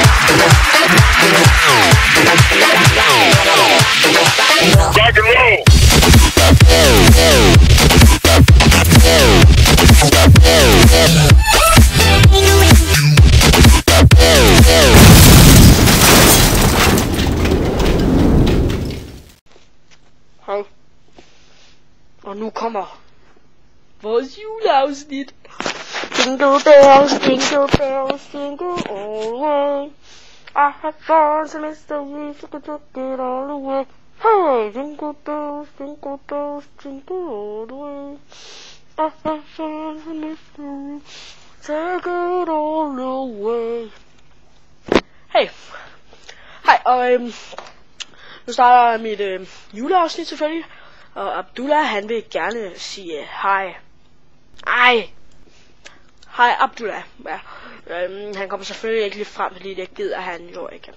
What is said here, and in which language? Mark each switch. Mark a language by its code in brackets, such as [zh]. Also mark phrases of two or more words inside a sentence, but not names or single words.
[en] Rock and roll. [da] Hej. Og nu kommer vores juleafsnit. [en] Jingle bells, jingle bells, jingle all the way. I have fun, so Mr. We should take it all the way. Hey, jingle bells, jingle all the way. I have fun, so Mr. We take it all the way. Hey. [da] Hej, og nu starter mit juleafsnit selvfølgelig. Og Abdullah, han vil gerne sige hej. Hej Abdullah. Ja. Han kommer selvfølgelig ikke lige frem, fordi det gider han jo ikke.